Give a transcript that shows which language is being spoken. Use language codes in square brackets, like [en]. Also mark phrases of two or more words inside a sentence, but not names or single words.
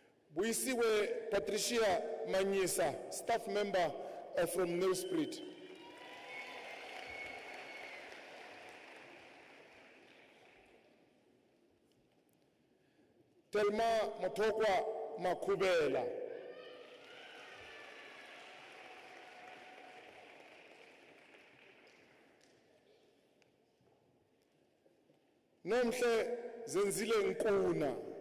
[en] Buisiwe Patricia Manyisa, staff member from Nelspruit. Telma Motokwa Makubela. Nomhle Zenzile Nkuna.